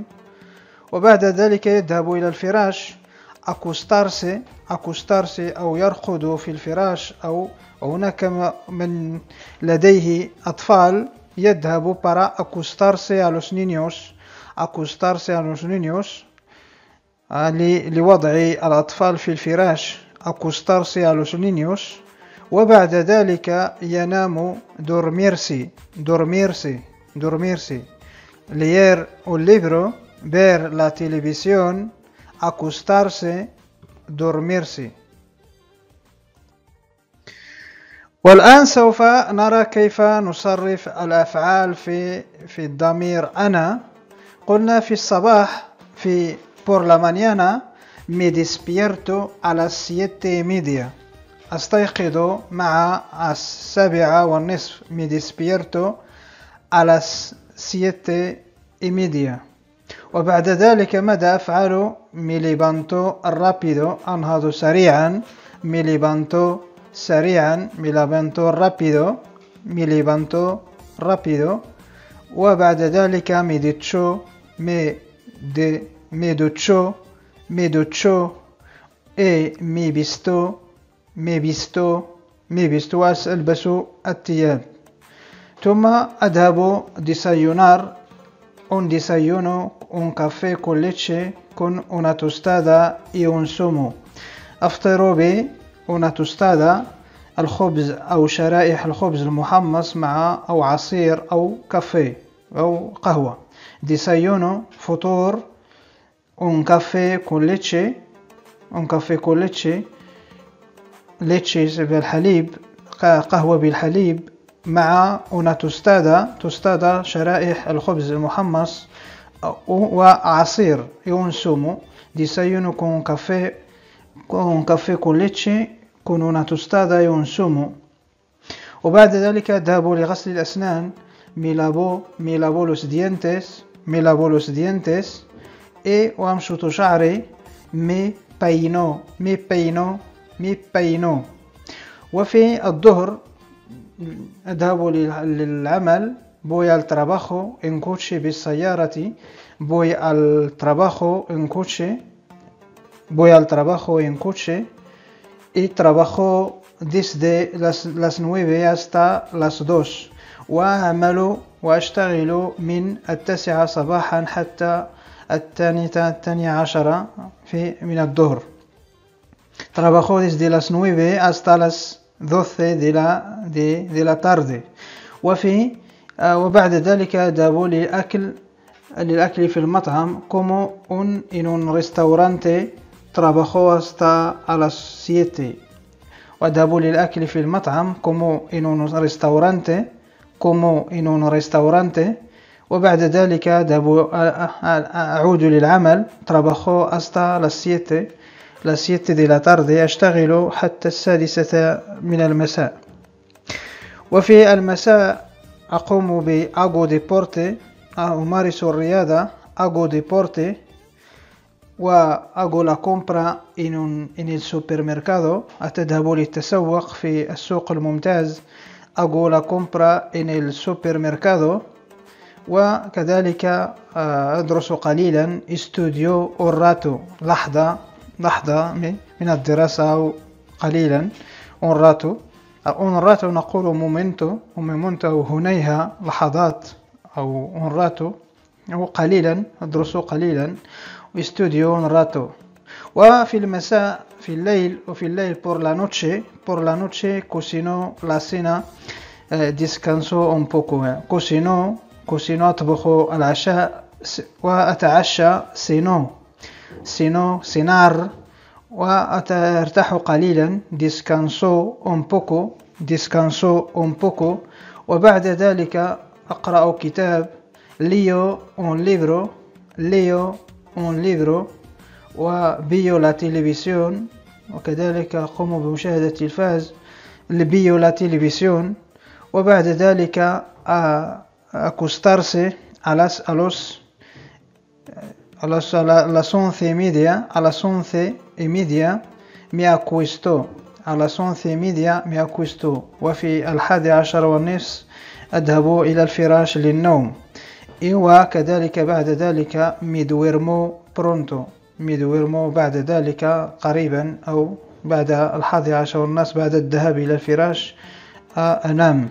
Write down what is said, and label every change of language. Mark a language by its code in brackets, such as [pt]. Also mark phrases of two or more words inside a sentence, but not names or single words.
[ar] وبعد ذلك يذهب إلى الفراش acostarse أو يرقد في الفراش. أو هناك من لديه أطفال يذهب [es] para acostarse a los niños [ar] لوضع الأطفال في الفراش [es] acostarse a los niños. [ar] وبعد ذلك ينام [es] dormirse leer un libro ver la televisión acostarse dormirse. [ar] والآن سوف نرى كيف نصرف الأفعال في الضمير أنا. قلنا في الصباح [es] por la mañana me despierto a las 7:30 [ar] أستيقظ مع 7:30 [es] me despierto a las 7:30. [ar] وبعد ذلك ماذا أفعل؟ [es] me levanto rápido [ar] أنهض سريعا [es] me levanto rápido. [ar] وبعد ذلك [es] me ducho e me visto [ar] ألبس الثياب. ثم أذهب [es] desayunar un desayuno un café con leche con una tostada y un zumo. [ar] أفطر [es] una tostada [ar] الخبز أو شرائح الخبز المحمص مع أو عصير أو كافيه أو قهوة. [es] desayuno فطور un café con leche leche [ar] بالحليب قهوة بالحليب مع [es] una tostada [ar] شرائح الخبز المحمص وعصير [es] y un zumo. desayuno con un café con leche con una tostada y un zumo. [ar] وبعد ذلك أذهب لغسل الأسنان [es] me lavo los dientes y [ar] وأمشط شعري [es] me peino. [ar] وفي الظهر أذهب للعمل [es] voy al trabajo en coche بالسيارة voy al trabajo en coche y trabajo desde las 9 hasta las 2 [ar] وأشتغل من 9 صباحا حتى 12 من الظهر. [es] Trabajo desde las 9 hasta las 12 de la tarde. [ar] وبعد ذلك أذهب للأكل في المطعم [es] como en un restaurante trabajo hasta a las 7. [ar] وأذهب للأكل في المطعم [es] como en un restaurante. [ar] وبعد ذلك أعود للعمل [es] trabajo hasta las 7 de la tarde [ar] أشتغل حتى 6 من المساء. وفي المساء أقوم [es] hago deporte [ar] أمارس الرياضة [es] hago deporte y hago la compra en el supermercado [ar] أتذهب للتسوق في السوق الممتاز [es] hago la compra en el supermercado. [ar] وكذلك أدرس قليلا [es] estudio un rato [ar] لحظة من الدراسة أو قليلا أوراتو نقول مومنتو هنيها لحظات أو أوراتو أو قليلا أدرس قليلا [es] estudio un rato. [ar] وفي المساء في الليل [es] por la noche cocino la cena descanso un poco cocino [ar] أطبخ العشاء وأتعشى [es] cenar [ar] وأرتاح قليلا [es] descanso un poco. [ar] وبعد ذلك أقرأ كتاب [es] leo un libro y veo la televisión. [ar] وكذلك أقوم بمشاهدة التلفاز [es] veo la televisión. [ar] وبعد ذلك [es] acostarse las 11:30, a las 11:30 me acuesto. A las 11:30 me acuesto. [ar] وفي 11:30 أذهب إلى الفراش للنوم. وكذلك بعد ذلك [es] mi duermo pronto. mi duermo [ar] بعد ذلك قريبا أو بعد 11:30 بعد الذهاب إلى الفراش أنام.